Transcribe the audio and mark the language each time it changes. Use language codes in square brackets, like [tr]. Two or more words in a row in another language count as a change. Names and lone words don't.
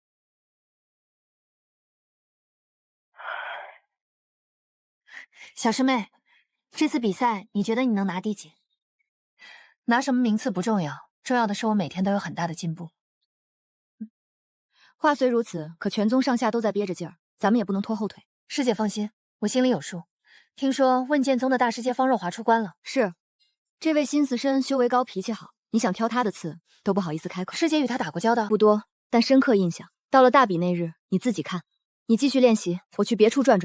[zh] 小師妹，這次比賽你覺得你能拿第幾？拿什麼名次不重要，重要的是我每天都有很大的進步。話雖如此，可全宗上下都在憋着勁兒，咱們也不能拖後腿。師姐放心，我心裡有數。聽說問劍宗的大師姐方若華出關了，是，這位心思深、修為高、脾氣好，你想挑他的刺都不好意思開口。師姐與他打過交道？不多，但深刻印象。到了大比那日，你自己看。你繼續練習，我去別處轉轉。